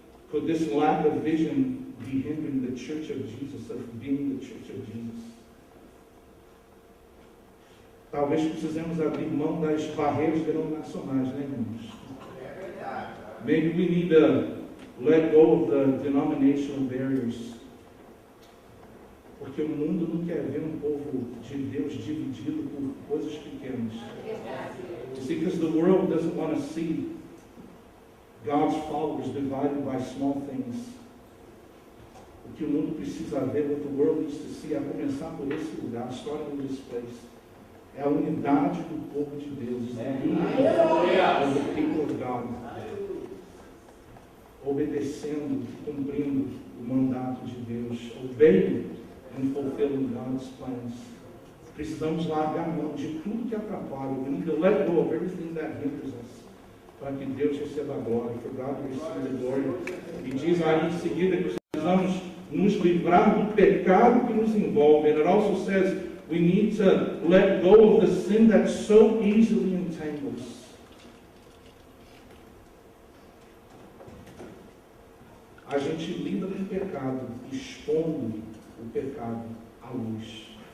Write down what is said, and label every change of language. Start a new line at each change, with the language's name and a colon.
English: Could this lack of vision be hindering the church of Jesus, of being the church of Jesus?
Portuguese: Talvez precisemos abrir mão das barreiras denominacionais, né, irmãos?
English: Maybe we need to let go of the denominational barriers.
Portuguese: Porque o mundo não quer ver um povo de Deus dividido por coisas pequenas.
English: You see, because the world doesn't want to see God's followers divided by small things.
Portuguese: O que o mundo precisa ver,
English: what the world needs to see,
Portuguese: a começar por esse lugar,
English: starting in this place,
Portuguese: é a unidade do povo de Deus. É
English: the people of God.
Portuguese: Obedecendo, cumprindo o mandato de Deus.
English: Obeying and fulfilling God's plans.
Portuguese: Precisamos largar a mão de tudo que atrapalha.
English: We need to let go of everything that hinders us.
Portuguese: Para que Deus receba a glória.
English: For God to receive the glory.
Portuguese: E diz aí em seguida que precisamos nos livrar do pecado que nos envolve.
English: And it also says we need to let go of the sin that so easily entangles.
Portuguese: A gente lida com o pecado, expondo o pecado à luz.